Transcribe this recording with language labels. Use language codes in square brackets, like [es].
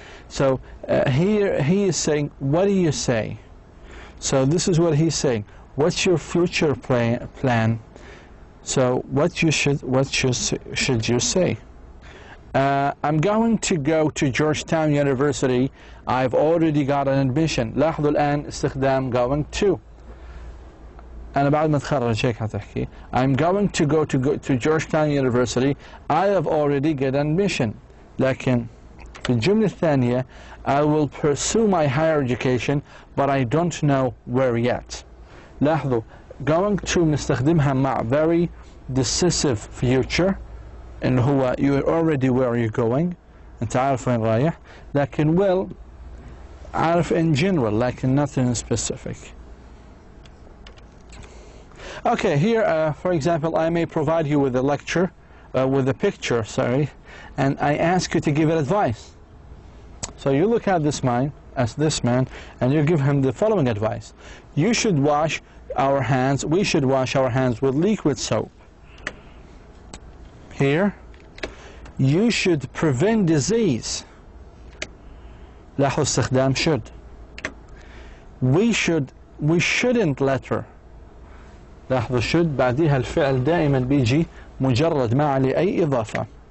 [en] So here he is saying, what do you say? So this is what he's saying. What's your future plan? So what should you say? I'm going to go to Georgetown University. I've already got an admission. [ar] لاحظوا الآن استخدام [en] going to. [ar] أنا بعد ما أتخرج هيك هتحكي. [en] I'm going to go to Georgetown University. I have already got an admission. [ar] لكن في الجملة الثانية [en] I will pursue my higher education but I don't know where yet. [ar] لاحظوا [en] going to [ar] نستخدمها مع [en] very decisive future [ar] اللي هو [en] you're already where you're going. [ar] أنت عارف وين رايح. لكن [en] will [ar] عارف [en] in general لكن nothing specific. Okay, here, for example, I may provide you with a lecture, with a picture, sorry, and I ask you to give it advice. So you look at this man, and you give him the following advice. You should wash our hands, we should wash our hands with liquid soap. Here, you should prevent disease. [ar] لاحظوا استخدام should. [en] We shouldn't litter. [ar] لاحظوا should بعدها الفعل دائما بيجي مجرد ما عليه أي إضافة.